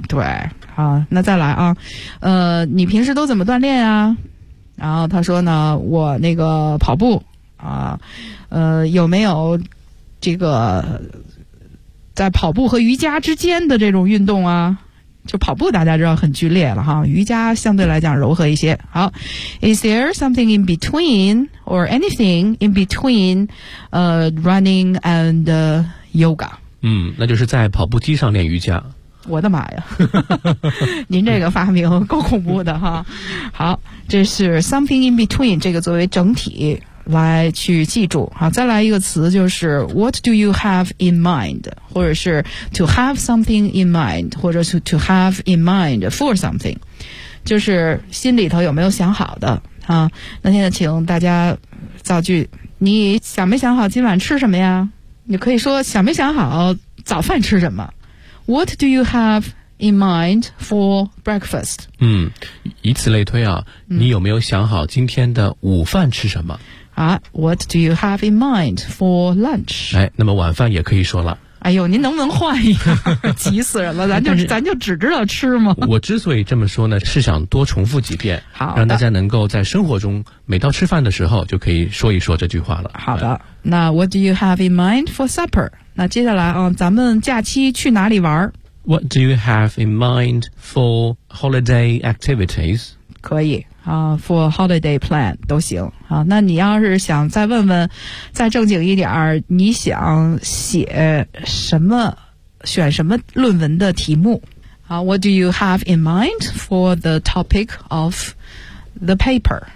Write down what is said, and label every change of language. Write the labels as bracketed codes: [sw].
[zh] 对，啊，那再来啊，你平时都怎么锻炼啊？然后他说呢，我那个跑步啊，有没有这个在跑步和瑜伽之间的这种运动啊？就跑步大家知道很剧烈了哈，瑜伽相对来讲柔和一些。 [en] 好 ，Is there something in between or anything in between, running and yoga， [zh] 那就是在跑步机上练瑜伽。我的妈呀，您这个发明够恐怖的哈。好，这是 [en] something in between， [zh] 这个作为整体来去记住。好，再来一个词，就是 [en] what do you have in mind， [zh] 或者是 [en] to have something in mind， [zh] 或者是 [en] to have in mind for something， [zh] 就是心里头有没有想好的啊。那现在请大家造句你想没想好今晚吃什么呀？你可以说想没想好早饭吃什么。 [en] What do you have in mind for breakfast? [zh] 以此类推啊，你有没有想好今天的午饭吃什么？ [en] What do you have in mind for lunch? [zh] 哎，那么晚饭也可以说了。哎呦，您能不能换一下？急死人了，咱就只知道吃吗？我之所以这么说呢，是想多重复几遍，好，让大家能够在生活中每到吃饭的时候就可以说一说这句话了。 [en] 好的，那 What do you have in mind for supper? [zh] 那接下来啊，咱们假期去哪里玩？ [en] What do you have in mind for holiday activities? [zh] 可以啊 ， [en] for holiday plan [zh] 都行。好，那你要是想再问问，再正经一点儿，你想写什么，选什么论文的题目？ [en] 好 ，What do you have in mind for the topic of the paper?